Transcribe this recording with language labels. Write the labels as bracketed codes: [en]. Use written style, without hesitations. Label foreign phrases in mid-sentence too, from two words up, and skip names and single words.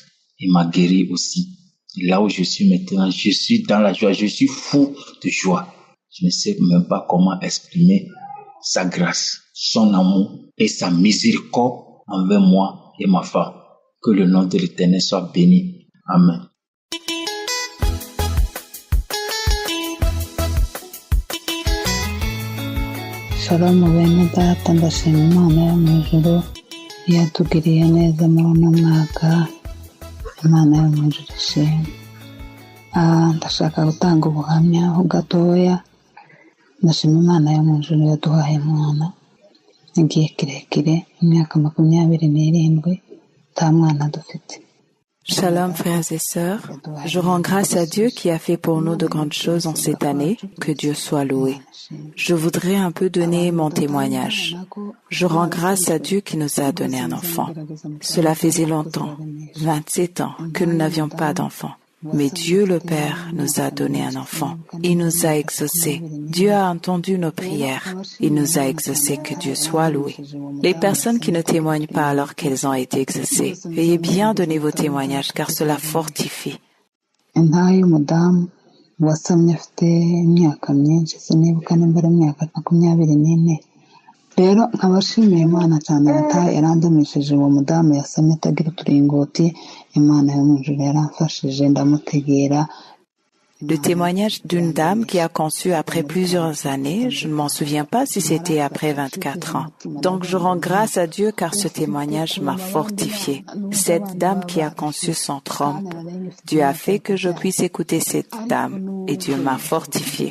[fr] Il m'a guéri aussi. Et là où je suis maintenant, je suis dans la joie, je suis fou de joie. Je ne sais même pas comment exprimer sa grâce, son amour et sa miséricorde envers moi et ma femme. Que le nom de l'Éternel soit béni. Amen. [rn] Shalom bene data, ndashima Imana yo mu ijuru yatugiriye neza muri uno mwaka. Imana yo mu ijuru ishimwe. Ndashaka gutanga ubuhamya gatoya. Ndashima Imana yo mu ijuru yaduhaye umwana igihe kirekire, imyaka 27 nta mwana dufite. [fr] Shalom frères et sœurs, je rends grâce à Dieu qui a fait pour nous de grandes choses en cette année, que Dieu soit loué. Je voudrais un peu donner mon témoignage. Je rends grâce à Dieu qui nous a donné un enfant. Cela faisait longtemps, 27 ans, que nous n'avions pas d'enfant. Mais Dieu le Père nous a donné un enfant. Il nous a exaucés. Dieu a entendu nos prières. Il nous a exaucés, que Dieu soit loué. Les personnes qui ne témoignent pas alors qu'elles ont été exaucées, veuillez bien donner vos témoignages car cela fortifie. [rn] Wasamye afite imyaka myinshi, sinibuka nimba ari imyaka 24. Rero nkabashimiye Imana cyane yarandamishije uwo mudamu yasamye atagira uturingoti. Imana yo mu ijuru yaramfashije ndamutegera. [fr] Le témoignage d'une dame qui a conçu après plusieurs années, je ne m'en souviens pas si c'était après 24 ans. Donc je rends grâce à Dieu car ce témoignage m'a fortifié. Cette dame qui a conçu sans trompe, Dieu a fait que je puisse écouter cette dame et Dieu m'a fortifié.